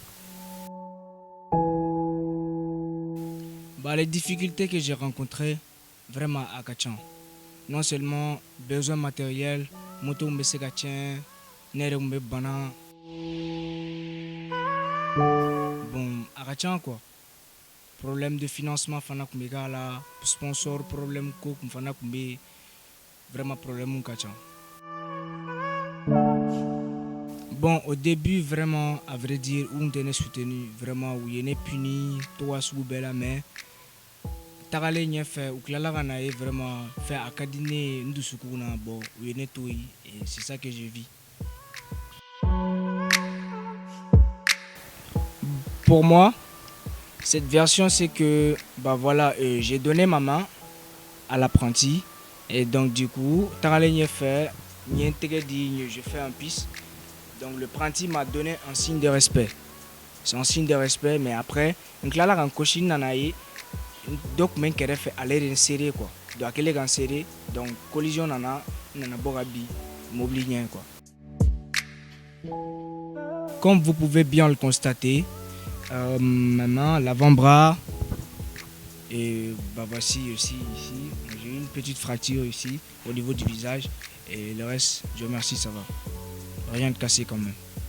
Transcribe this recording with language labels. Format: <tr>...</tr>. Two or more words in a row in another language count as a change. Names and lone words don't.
<fr>Les difficultés que j'ai rencontrées vraiment à Kachan, non seulement besoin matériel,</fr> <bm>moto mbe se ka tiɲɛ, ne yɛrɛ mbe bana. Bon a ka can quoi.</bm> <fr>Problème de financement</fr> <bm>fana kun bɛ k'a la,</bm> <fr>sponsor problème</fr> <bm>ko kun fana kun bɛ</bm> <fr>vraiment problème</fr> <bm>ka can.</bm> <fr>Bon au début vraiment à vrai dire</fr> <bm>u tɛ ne soutenu vraiment u ye ne puni togoya sugu bɛɛ la mais tagalen ɲɛfɛ u tilala ka na ye vraiment fɛ a ka di ne ye n dusukun na bon u ye ne to yen</bm> <fr>et c'est ça que je vis. Pour moi, cette version c'est que voilà, j'ai donné ma main à l'apprenti et donc du coup</fr> <bm>tagalen ɲɛfɛ n ye n tɛgɛ di</bm> <fr>je fais un piste. Donc le apprenti m'a donné un signe de respect. C'est un signe de respect mais après</fr> <bm>n tilala ka n kosi n nana ye donc men kɛrɛfɛ ale de serré quoi, donc a kɛlen kan serré donc collision nana bɔ ka bin mobili ɲɛ quoi.</bm> <fr>Comme vous pouvez bien le constater, maintenant l'avant-bras et voici aussi ici j'ai une petite fracture ici au niveau du visage et le reste Dieu merci ça va, rien de cassé quand même.</fr>